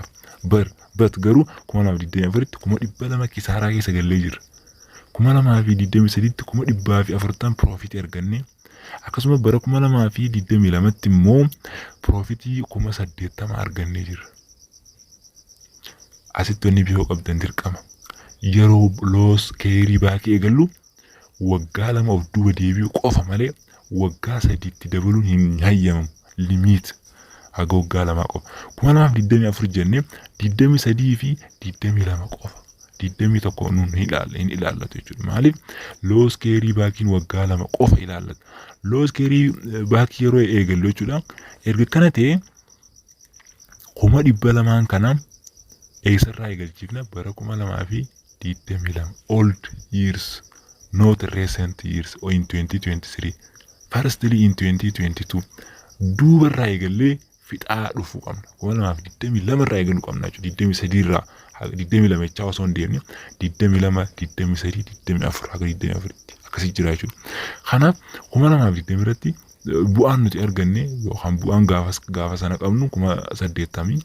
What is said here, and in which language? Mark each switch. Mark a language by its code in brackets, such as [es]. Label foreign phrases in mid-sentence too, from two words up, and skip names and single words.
[om] But garuu 2024tti 100,000 kisaaraa keessa gallee jirra. 2023tti 100,040 profit argannee akkasuma bara 2022tti immoo profitii 80,000 argannee jirra. Asitti wanni biyoo qabdan dirqama. Yeroo [en] laws carry back [om] eegallu waggaa 2 of duuba deebi'u qofa malee waggaa 3tti dabaluun hin hayyamamu. Limit haga waggaa 2 qofa. 2024 jennee 23 fi 22 qofa. 21 nuun hin ilaallatu jechuudha. Maaliif [en] laws carry [om] backiin waggaa 2 qofa ilaallatu. [en] Laws carry back [om] yeroo eegallu jechuudha. Erga kana ta'e 200,000 kana eessarraa eegalchiifna bara 2022 [en] old years, not recent years or in 2023. Firstly in [om] 2022 duubarraa eegallee fixaa dhufuu qabna. 2022 irraa eegaluu qabna jechuudha. 23 irraa 22 chaa osoo hin deemne 22, 23, 24 haga 24tti akkasii jira jechuudha. Kanaaf 2020 irratti bu'aan nuti arganne yookaan bu'aan gaafa sana qabnu 80,000.